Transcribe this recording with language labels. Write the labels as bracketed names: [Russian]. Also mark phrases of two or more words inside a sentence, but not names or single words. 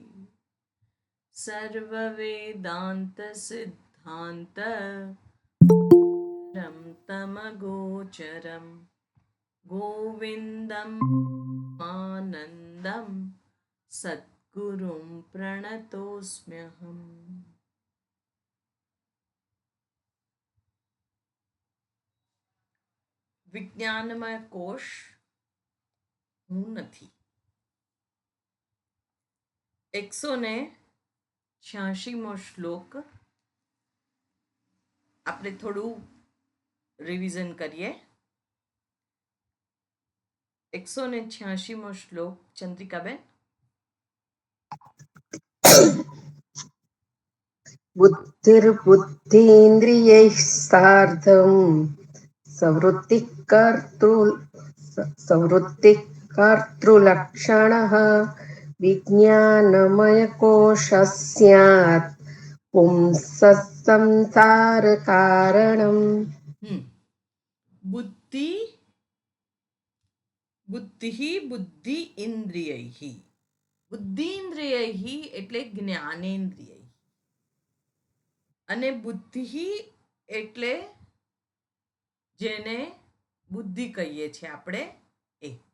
[Sanskrit] सर्ववेदान्तसिद्धान्त तमगोचरं गोविन्दम् आनन्दं सद्गुरुं प्रणतोऽस्म्यहम्। [Gujarati] વિજ્ઞાનમય કોશ હું નથી. 186મો શ્લોક આપણે થોડું રિવિઝન કરીએ. 186મો શ્લોક ચંદ્રિકાબેન. [Sanskrit] बुद्धिर्बुद्धीन्द्रियैः सार्धं सवृत्तिः कर्तृलक्षणः विज्ञानमयकोशः स्यात् पुंसः संसारकारणम्। બુદ્ધિ બુદ્ધિ બુદ્ધિ ઇન્દ્રિયૈ. [Gujarati] બુદ્ધિ ઇન્દ્રિયૈ એટલે જ્ઞાનેન્દ્રિય અને બુદ્ધિ એટલે જેને બુદ્ધિ કહીએ છીએ આપણે એ.